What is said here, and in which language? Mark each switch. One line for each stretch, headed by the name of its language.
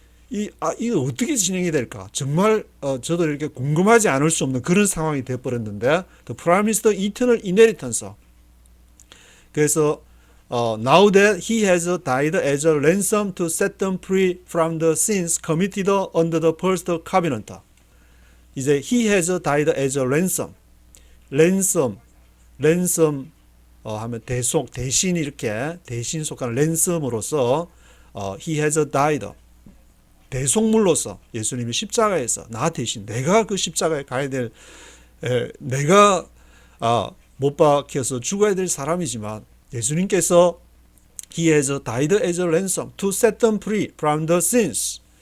Korean: 이거 어떻게 진행이 될까 정말 저도 이렇게 궁금하지 않을 수 없는 그런 상황이 되어버렸는데
English: The promised eternal inheritance 그래서 now that he has died as a ransom to set them free from the sins committed under the first covenant. 이제 he has died as a ransom.
Korean: ransom 하면 대신 이렇게 대신 속하는 ransom으로서 he has died. 대속물로서 예수님이 십자가에서 나 대신 내가 그 십자가에 가야 될 내가 못 박혀서 죽어야 될 사람이지만 예수님께서
English: He has died as a ransom to set them free from the sins.